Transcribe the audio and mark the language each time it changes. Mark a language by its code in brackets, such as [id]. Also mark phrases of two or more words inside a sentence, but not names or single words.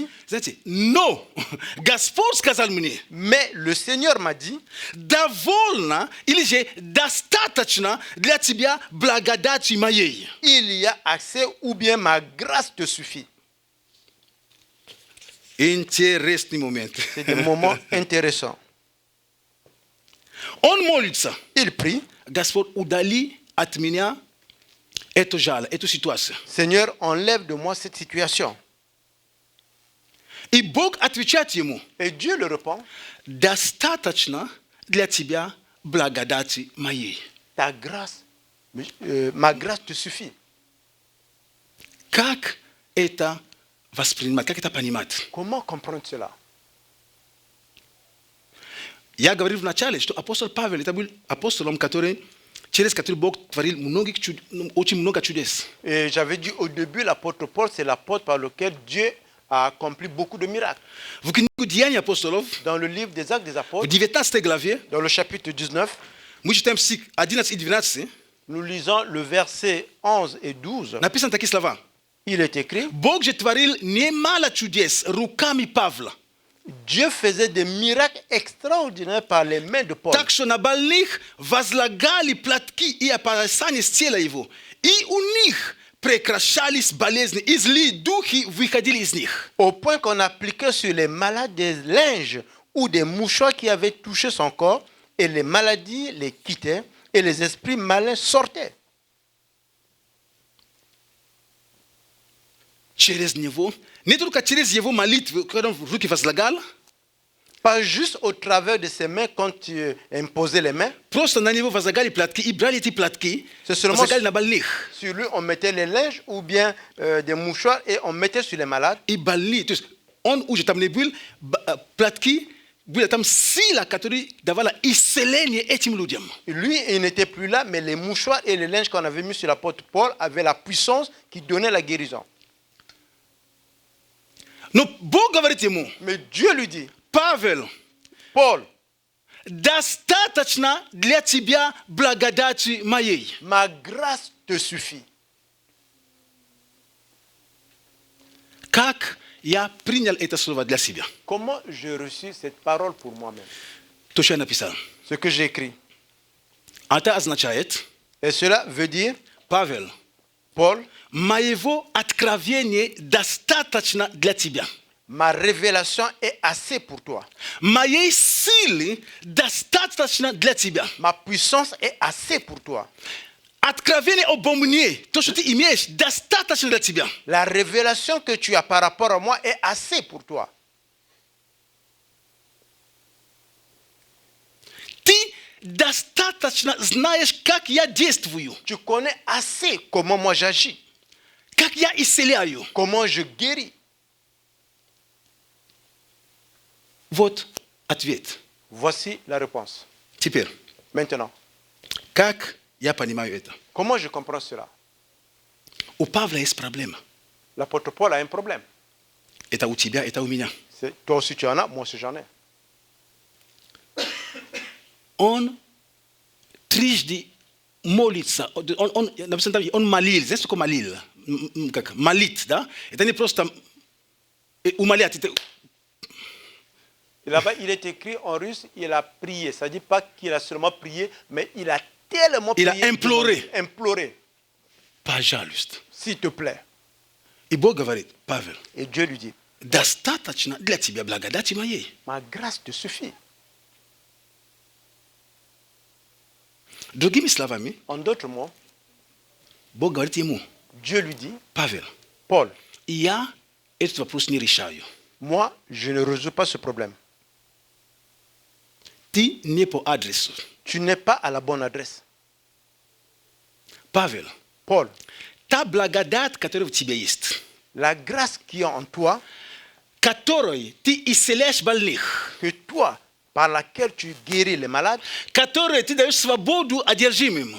[ru] знаете, но Господь сказал мне, [fr] mais le Seigneur m'a dit, [ru] довольно или же достаточно для тебя благодати моей. [fr] il y a accès ou bien ma grâce te suffit. [ru] Интересный момент. [fr] C'est des moments intéressants. [ru] Он молится: [fr] Il prie, [ru] Господь, удали от меня эту жаль, эту ситуацию. [fr] Seigneur, enlève de moi cette situation. [ru] И Бог отвечает ему: [fr] Et Dieu le répond, [ru] достаточно для тебя благодати моей. [fr] ta grâce, ma grâce te suffit. [ru] Как это воспринимать, как это понимать? [fr] Comment comprendre cela? [ru] Я говорил вначале, что апостол Павел это был апостолом, через который Бог творил очень много чудес. [fr] Et j'avais dit au début, l'apôtre Paul, c'est l'apôtre par lequel Dieu a accompli beaucoup de miracles. [ru] В книгу Деяний апостолов, [fr] Dans le livre des Actes des [ru] в [fr] Apôtres, [ru] 19 главе, [fr] dans le chapitre 19, [ru] мы читаем стих 11 и 12, [fr] nous lisons le verset 11 et 12. [ru] написано такие слова: [fr] Il est écrit, [ru] Бог же творил немало чудес руками Павла, [fr] Dieu faisait des miracles extraordinaires par les mains de Paul. [ru] так что на больных возлагали платки и опоясания с тела его, и у них прекращались болезни, и злые духи выходили из них. [fr] Au point qu'on appliquait sur les malades des linges ou des mouchoirs qui avaient touché son corps, et les maladies les quittaient, et les esprits malins sortaient. [ru] Через него, не только через его молитвы, когда он руки возлагал, [fr] Pas juste au travers de ses mains quand tu imposais les mains. [ru] просто на него возлагали платки и брали эти платки, [fr] C'est seulement [ru] возлагали на больных. [fr] sur lui on mettait les linges ou bien des mouchoirs et on mettait sur les malades. [ru] И больные, то есть он уже там не был, платки, была там сила, которая давала исцеление этим людям. [fr] Lui, il n'était plus là, mais les mouchoirs et les linges qu'on avait mis sur l'apôtre Paul avaient la puissance qui donnait la guérison. [ru] Но Бог говорит ему: [fr] Mais Dieu lui dit, [ru] Павел, [fr] Paul, [ru] достаточно для тебя благодати моей. [fr] ma grâce te suffit. [ru] Как я принял это слово для себя? [fr] Comment j'ai reçu cette parole pour moi-même? [ru] То, что я написал. [fr] Ce que j'ai écrit. [ru] Это означает, [fr] Et cela veut dire, [ru] Павел, [fr] Paul, [ru] моего откровения достаточно для тебя. [fr] ma révélation est assez pour toi. [ru] Моей силы достаточно для тебя. [fr] Ma puissance est assez pour toi. [ru] Откровение обо мне, то, что ты имеешь, достаточно для тебя. [fr] La révélation que tu as par rapport à moi est assez pour toi. [ru] Ты достаточно знаешь, как я действую, [fr] Tu connais assez comment moi j'agis, [ru] как я исцеляю. [fr] comment je guéris. [ru] Вот ответ. [fr] Voici la réponse. [ru] Теперь, [fr] Maintenant, [ru] как я понимаю это? [fr] comment je comprends cela? [ru] У Павла есть проблема. [fr] L'apôtre Paul a un problème. [ru] Это у тебя, это у меня. [fr] Toi aussi tu en as, moi aussi j'en ai. [ru] Он трижды молится, написано там, он молил, знаешь, что такое молил? Как? Молит, да? Это не просто умолять, это [fr] Et là-bas, il est écrit en russe, il a prié. Ça ne dit pas qu'il a seulement prié, mais il a tellement Il a prié. imploré. Imploré. [ru] пожалуйста. [fr] S'il te plaît. [ru] И Бог говорит, Павел, [fr] Et Dieu lui dit, [ru] достаточно для тебя благодати моей. [fr] ma grâce te suffit. [ru] Другими словами, [fr] En d'autres mots, [ru] Бог говорит ему, [fr] Dieu lui dit, [ru] Павел, [fr] Paul, [ru] я этот вопрос не решаю. [fr] moi, je ne résous pas ce problème. [ru] Ты не по адресу. [fr] Tu n'es pas à la bonne adresse. [ru] Павел, [fr] Paul, [ru] та благодать, которая в тебе есть, [fr] la grâce qui est en toi, [ru] которой ты исцеляешь больных, [fr] que toi, par laquelle tu guéris les malades, [ru] которой ты даешь свободу одержимым,